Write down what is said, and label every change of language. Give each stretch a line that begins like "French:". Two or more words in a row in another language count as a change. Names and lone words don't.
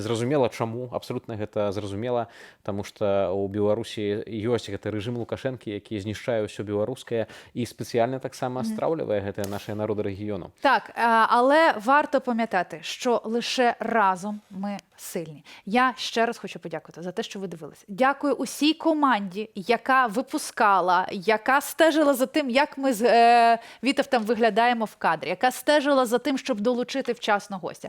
Belarusian: Зразумела, чаму, абсалютна гэта зразумела, таму што ў Беларусі ёсць гэты рэжым Лукашэнкі, які знішчае ўсё беларускае і спецыяльна таксама страўлівае гэтыя нашыя народы рэгіёну.
Ukrainian: Так, але варто пам'ятати, що лише разом ми сильні. Я ще раз хочу подякувати за те, що ви дивилися. Дякую усій команді, яка випускала, яка стежила за тим, як ми з Вітовтом виглядаємо в кадрі, яка стежила за тим, щоб долучити вчасно гостя.